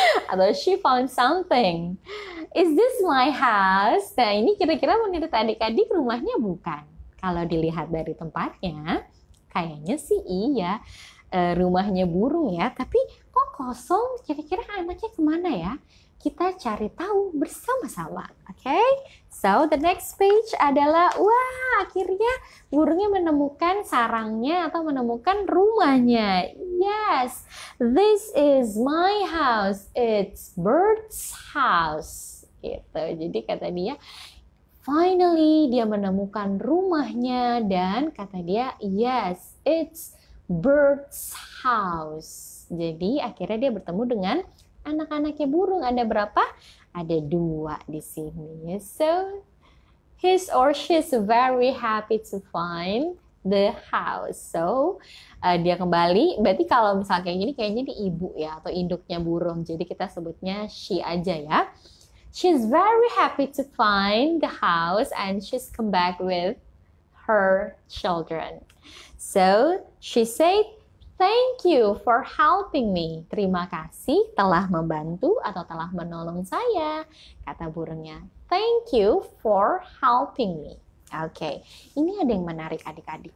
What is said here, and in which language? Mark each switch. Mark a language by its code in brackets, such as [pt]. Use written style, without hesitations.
[en] Atau she found something. Is this my house? [id] Nah, ini kira-kira menurut adik-adik rumahnya bukan. Kalau dilihat dari tempatnya, kayaknya sih iya. Rumahnya burung ya. Tapi kok kosong? Kira-kira anaknya kemana ya? Kita cari tahu bersama-sama. Okay? So, the next page adalah, wah, akhirnya burungnya menemukan sarangnya atau menemukan rumahnya. Yes, this is my house. It's bird's house. Gitu. Jadi kata dia, finally dia menemukan rumahnya dan kata dia, [en] yes, it's bird's house. [id] Jadi akhirnya dia bertemu dengan anak-anaknya burung. Ada berapa? Ada 2 di sini. [en] So, his or she's very happy to find the house. [id] So, dia kembali. Berarti kalau misalnya kayak gini, kayaknya di ibu ya, atau induknya burung. Jadi kita sebutnya she aja ya. [en] She's very happy to find the house and she's come back with her children. So, she said, thank you for helping me. [id] Terima kasih telah membantu atau telah menolong saya. Kata burungnya. [en] Thank you for helping me. [id] Oke, ini ada yang menarik adik-adik.